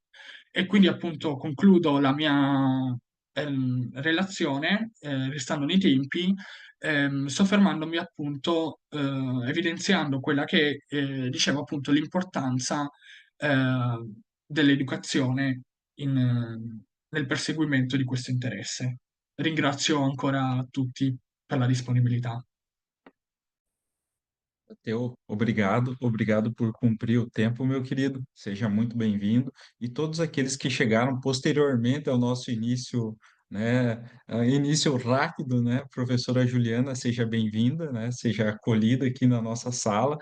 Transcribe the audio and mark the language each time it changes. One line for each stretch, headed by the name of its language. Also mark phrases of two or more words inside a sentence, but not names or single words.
Italian: E quindi appunto concludo la mia relazione, restando nei tempi, soffermandomi appunto, evidenziando quella che dicevo appunto l'importanza dell'educazione nel perseguimento di questo interesse. Ringrazio ancora tutti per la disponibilità.
Portuguese: Teu, obrigado, obrigado por cumprir o tempo, meu querido. Seja muito bem-vindo. E todos aqueles que chegaram posteriormente ao nosso início, né, início rápido, né, professora Juliana, seja bem-vinda, né, seja acolhida aqui na nossa sala.